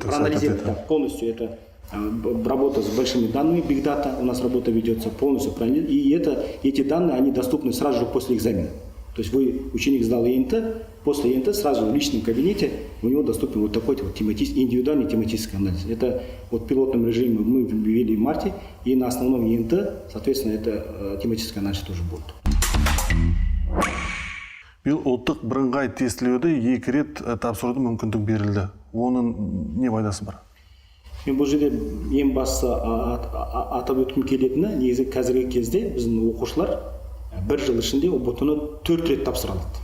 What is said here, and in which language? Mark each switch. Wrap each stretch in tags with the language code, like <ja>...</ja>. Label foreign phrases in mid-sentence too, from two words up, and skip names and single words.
<ru>полностью это работа с большими данными, Big Data, у нас работа ведется полностью, и эти данные, они доступны сразу же после экзамена. То есть ученик сдал ЕНТ, после ЕНТ сразу в личном кабинете у него доступен такой индивидуальный тематический анализ. Это в пилотном режиме мы ввели в марте, и на основном ЕНТ, соответственно, это тематический анализ тоже будет.</ru> <kk>Биыл ұлттық бірыңғай тестілеуді 2 рет тапсырудың мүмкіндік берілді. Оның не пайдасы бар? Мен бұл жерде ең басты атап өткім келетіні, негізі қазіргі кезде біздің оқушылар бір жыл ішінде ұбт-ны 4 рет тапсыра алады.</kk>